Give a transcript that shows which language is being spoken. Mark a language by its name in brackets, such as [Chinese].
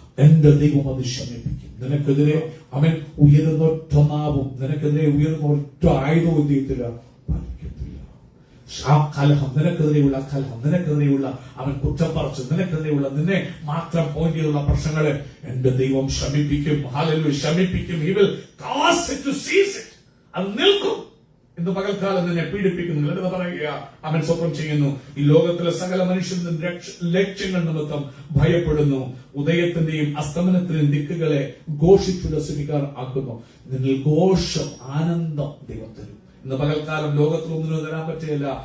[Malayalam] എന്റെ ദൈവം അത് ശമിപ്പിക്കും. നിനക്കെതിരെ അവൻ ഉയരുന്ന ഒറ്റ നാവും, നിനക്കെതിരെ ഉയരുന്ന ഒറ്റ ആയുധവും ചെയ്യത്തില്ല, ഫലിക്കത്തില്ല. ആ കലഹം, നിനക്കെതിരെയുള്ള കലഹം, നിനക്കെതിരെയുള്ള അവൻ കുറ്റം പറിച്ച്, നിനക്കെതിരെയുള്ള നിന്നെ മാത്രം പോയിന്റ് ചെയ്തുള്ള പ്രശ്നങ്ങളെ എന്റെ ദൈവം ശമിപ്പിക്കും. Hallelujah, ശമിപ്പിക്കും. [English] He will cause it to cease it. [Malayalam] അത് നിൽക്കും. ഇന്ന് പകൽക്കാലം നിന്നെ പീഡിപ്പിക്കുന്നു എന്ന് പറയുക അവൻ സ്വപ്നം ചെയ്യുന്നു. ഈ ലോകത്തിലെ സകല മനുഷ്യരുടെ ലക്ഷ്യങ്ങൾ നിമിത്തം ഭയപ്പെടുന്നു. ഉദയത്തിന്റെയും അസ്തമനത്തിന്റെയും ദിക്കുകളെ ഘോഷിച്ചുല്ലസിപ്പിക്കാൻ ആക്കുന്നു. നിന്നിൽ ഘോഷം, ആനന്ദം ദൈവം തരും. ഇന്ന് പകൽക്കാലം ലോകത്തിൽ ഒന്നിനും തരാൻ പറ്റില്ല.